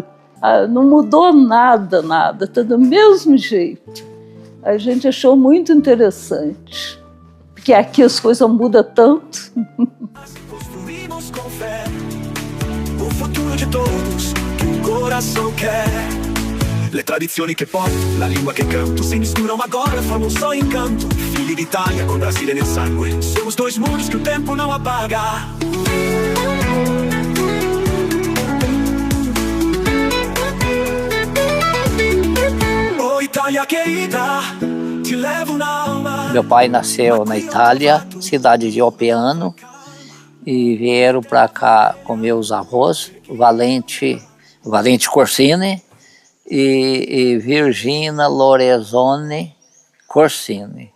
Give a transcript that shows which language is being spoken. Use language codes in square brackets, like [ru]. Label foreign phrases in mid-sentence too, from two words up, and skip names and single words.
[pt] Não mudou nada, está do mesmo jeito. A gente achou muito interessante, porque aqui as coisas mudam tanto. Construímos com fé o futuro de todos que o coração quer. [it] Le tradizioni che porto, la lingua che canto [pt] si misturano agora, formam só encanto. [it] Figli d'Italia com Brasile nel sangue, [pt] somos 2 mundos que o tempo não apaga. Oh Itália querida, te levo na alma. Meu pai nasceu na Itália, cidade de Oppiano, e vieram para cá com meus avós, Valente Corsini e Virgina Lorenzoni Corsini.